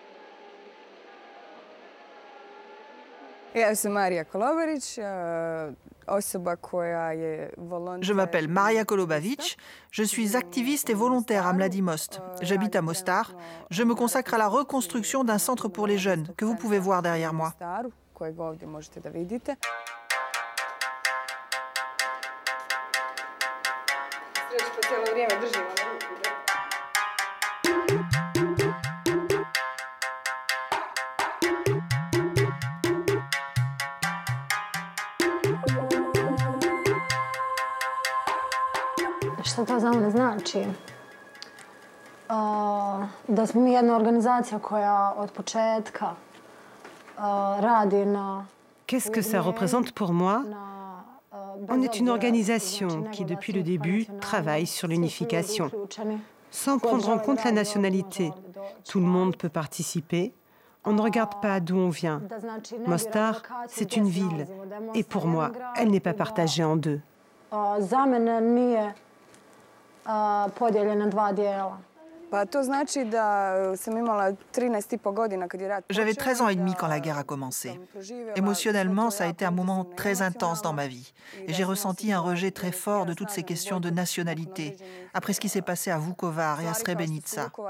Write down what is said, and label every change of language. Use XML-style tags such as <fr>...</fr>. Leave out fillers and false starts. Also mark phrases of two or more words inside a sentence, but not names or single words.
<fr>Je m'appelle Maria Kolobavic, je suis activiste et volontaire à Mladi Most. J'habite à Mostar. Je me consacre à la reconstruction d'un centre pour les jeunes, que vous pouvez voir derrière moi.</fr> <bs>Šta to za mene znači? Da smo mi jedna organizacija koja od početka radi na...</bs> <fr>Qu'est-ce que ça représente pour moi? On est une organisation qui, depuis le début, travaille sur l'unification, sans prendre en compte la nationalité. Tout le monde peut participer. On ne regarde pas d'où on vient. Mostar, c'est une ville. Et pour moi, elle n'est pas partagée en 2.</fr> <bs>Za mene nije podijeljena 2 dijela.</bs> <fr>J'avais 13 ans et demi quand la guerre a commencé. Émotionnellement, ça a été un moment très intense dans ma vie. Et j'ai ressenti un rejet très fort de toutes ces questions de nationalité, après ce qui s'est passé à Vukovar et à Srebrenica.</fr>